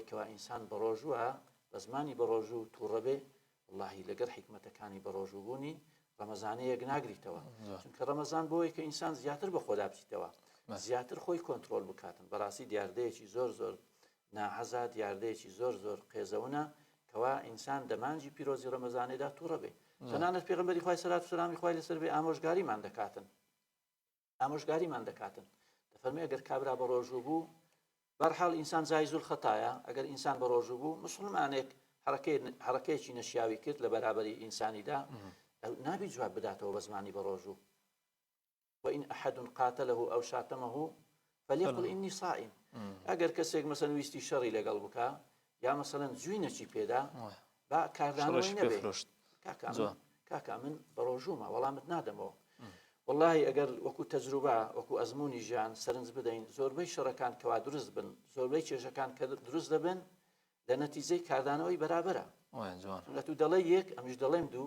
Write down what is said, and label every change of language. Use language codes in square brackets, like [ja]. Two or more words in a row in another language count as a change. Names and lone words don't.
[ckb] کەوا ئینسان بە ڕۆژووە بە زمانی بە ڕۆژوو تووڕەبێ واللهی لەگەر حکمەتەکانی بە ڕۆژوو بوونی ڕەمەزانەیەک ناگریتەوە چونکە ڕەمەزان بۆیە کە ئینسان زیاتر بە خۆدا بچیتەوە زیاتر خۆی کۆنتترۆل بکاتن بەڕاستی دیاردەیەکی زۆر ناحەزا دیاردەیەکی زۆر قێزەونە کەوا ئینسان دەمانجی پیرۆزی ڕەمەزانێدا تووڕە بێ تەنانەت پێغەمبەری خوای سەلات و سەلامی خوای لەسەر بێ ئامۆژگاریمان دەکاتن دەفەرمێ ئەگەر کابرا بە ڕۆژوو بوو بەرحاڵ ئینسان جایزول خەتایە ئەگەر ئینسان بە ڕۆژوو بوو مسلمانێک حرەکەیەکی نەشیاوی کرد لە بەرابەری ئینسانیدا نابی جواب بداتەوە بە زمانی بە ڕۆژوو [ar] وإن أحد قاتله أو شاتمه فليقل إني صائم [ckb] ئەگەر کەسێک مەسەن ویستی شەڕی لەگەڵ بکە یا مەسەلەن جووی نەچی پێدا با کاردانەوەی نەبێ کاکا من بە ڕۆژوومە وەڵامت نادەمەوە واللهی ئەگەر وەکو تەجروبە وەکو ئەزمموی ژیان سەرنج بدەین زۆربەی شەڕەکان کەوا دروست بن زۆربەی کێشەکان کە دروست دەبن لە نەتیجەی کاردانەوەی بەرابەرە ئەتو دەڵێ یەک ئەمیش دەڵێم دوو